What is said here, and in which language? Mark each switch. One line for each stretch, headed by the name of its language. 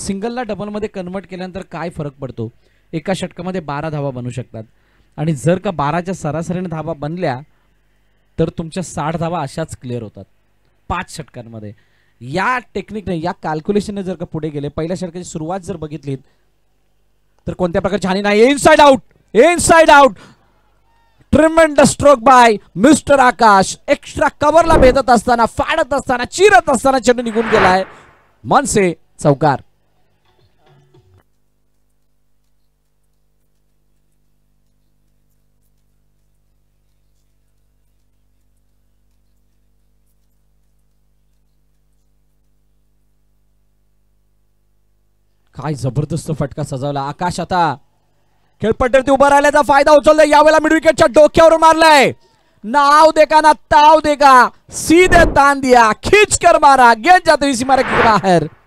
Marathi: सिंगलला डबलमध्ये convert केल्यानंतर काय फरक पडतो, एका षटकामध्ये 12 धावा बनू शकतात आणि जर का 12च्या सरासरीने धावा बनल्या तर तुमच्या 60 धावा अशाच क्लिअर होतात 5 षटकांमध्ये. या टेक्निकने, या कॅल्क्युलेशनने जर का पुढे गेले, पहिल्या षटकाची सुरुवात जर बघितली तर कोणत्या प्रकारची हानी नाही.
English: Inside out, inside out, tremendous stroke by mister Akash.
Marathi: एक्स्ट्रा कव्हरला भेदत असताना, फाडत असताना, चिरत असताना चेंडू निघून गेलाय. मनसे चौकार. काय जबरदस्त फटका सजवला आकाश. आता खेळपट्टीवरती उभा राहिल्याचा फायदा उचलला. यावेळेला मिड विकेटच्या डोक्यावर मारलाय.
Hindi: नाव देखा ना ताव देखा, सीधे तान दिया, खींच कर मारा, गेंद जाती हुई सीमा के बाहर.